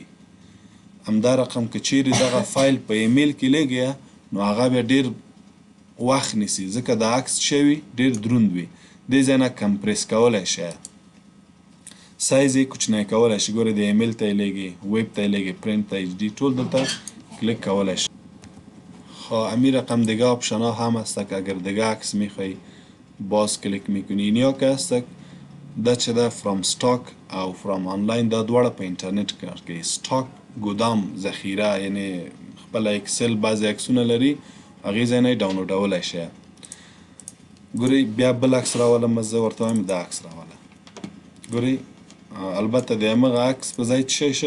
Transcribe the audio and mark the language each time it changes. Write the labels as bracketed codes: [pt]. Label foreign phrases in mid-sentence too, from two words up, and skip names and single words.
[ps] همدا رقم که چیرې دغه فایل په ایمیل کې لیږئ نو هغه بیا ډېر وخت نیسي، ځکه د عکس څه وي؟ ډېر دروند وي. دې ځای نه کمپریس کولی شئ، سایز یې کوچنی کولی شي. ګورئ د ایمیل ته یې لیږئ، ویب ته یې لیږئ، پرینت ته، ایچ डी ټول دلته کلیک کولی شئ. [fa] خب همین رقم دیگه آپشن ها هم هستک. اگر دیگه عکس میخوای باز کلیک میکنی. اینیا که هستک [ps] دا چه ده [en] from stock [ps] او [en] from online, [ps] دا دواړه په انټرنیټ کار کوي. ستاک ګودام ذخیره، یعنی خپل اکسل بعضې عکسونه لري هغې ځای نه یې ډاونلوډولی شئ. ګورئ بیا بل عکس راولم، زه ورته وایم دا عکس راوله. ګورئ البته د همغه عکس په ځای څه شی شه؟